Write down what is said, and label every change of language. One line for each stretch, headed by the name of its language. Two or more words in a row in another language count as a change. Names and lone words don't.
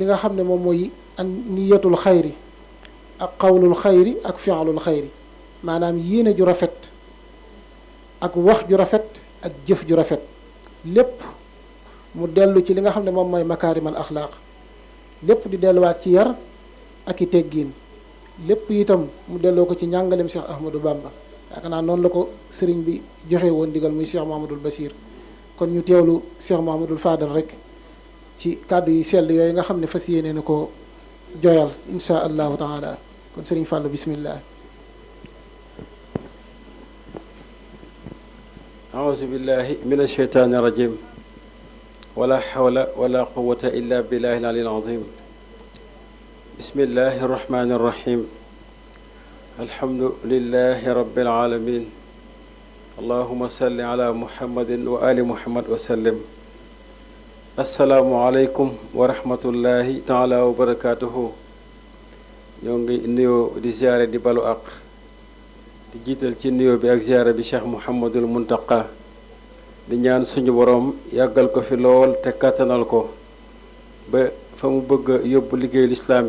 Wolof: nga xam ne moom mooy an
Arabic: نية الخير
Wolof: ak
Arabic: قول الخير
Wolof: ak
Arabic: فعل الخير
Wolof: maanaam yéene ju rafet ak wax ju rafet ak jëf ju rafet lépp mu dellu ci li nga xam ne moom mooy
Arabic: مكارم الأخلاق
Wolof: lépp di delluwaat ci yar ak i teggiin lépp itam mu delloo ko ci njàngaleem Cheikh Ahmadou Bamba yaakaar naa noonu la ko sëriñ bi joxe woon digal muy Cheikh Mouhamadul Basir. kon ñu teewlu Cheikh Mouhamadul Fadal rek ci kàddu yi sell yooyu nga xam ne fas yéene na ko joyal
Arabic: إن شاء الله تعالى
Wolof: kon sëriñ Fàllu bismillah.
Arabic: أعوذ بالله من الشيطان الرجيم ولا حول ولا قوة إلا بالله العلي العظيم بسم الله الرحمن الرحيم الحمد لله رب العالمين اللهم صل على محمد وآل محمد وسلم السلام عليكم ورحمة الله تعالى وبركاته
Wolof: ñoo ngi nuyoo di ziyaare di balu àq di jiital ci nuyoo bi ak ziyaara bi Cheikh Mouhamadul Muntaqa di ñaan suñu boroom yàggal ko fi lool te kàttanal ko ba fa mu bëgg a yóbbu liggéeyu lislaam